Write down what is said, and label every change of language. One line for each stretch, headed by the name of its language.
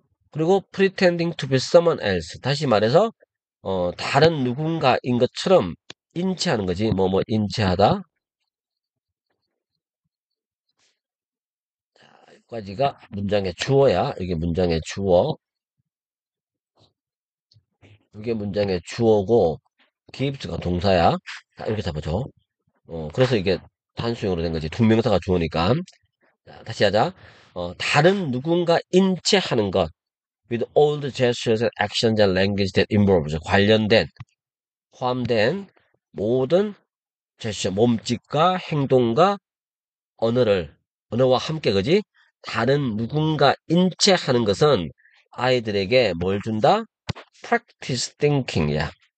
Korean: 그리고
English: pretending to be someone else.
Korean: 다시 말해서 다른 누군가인 것처럼 인치하는 거지. 인치하다. 까지가 문장의 주어야. 이게 문장의 주어. 이게 문장의 주어고, gives가 동사야. 자, 이렇게 잡아줘. 그래서 이게 단수형으로 된 거지. 두 명사가 주어니까. 자, 다시 하자. 다른 누군가 인체하는 것.
English: with all the gestures and actions and language that involves.
Korean: 관련된, 포함된 모든 제스처, 몸짓과 행동과 언어와 함께, 그지? 다른 누군가 인체하는 것은 아이들에게 뭘 준다?
English: practice thinking이야.